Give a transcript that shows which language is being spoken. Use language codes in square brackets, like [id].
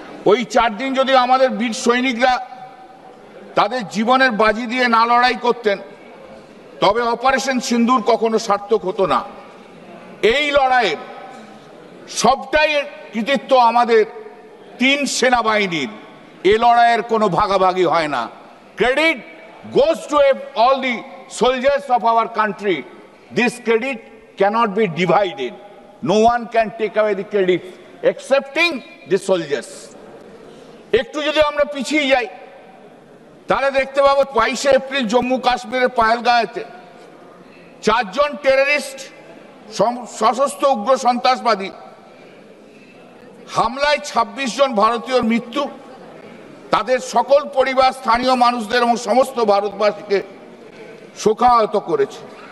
[bn] ওই 4 দিন যদি আমাদের বীর সৈনিকরা তাদের জীবনের বাজি দিয়ে না লড়াই করতেন, তবে অপারেশন সিন্দুর কখনো সার্থক হতো না। এই লড়াইয়ের সবটাই কৃতিত্ব আমাদের 3 সেনাবাহিনীর। এই লড়াইয়ের কোনো ভাগাভাগি হয় না। [en] Credit goes to all the soldiers of our country. This credit cannot be divided. No one can take away the credit excepting the soldiers. [bn] একটু যদি আমরা পিছিয়ে যাই, তাহলে দেখতে পাবো 22শে এপ্রিল জম্মু কাশ্মীরের পাহেলগাঁওতে 4 জন টেররিস্ট, সশস্ত্র উগ্র সন্ত্রাসবাদী হামলায় 26 জন ভারতীয়র মৃত্যু, তাদের সকল পরিবার, স্থানীয় মানুষদের এবং সমস্ত ভারতবাসীকে শোকাহত করেছে।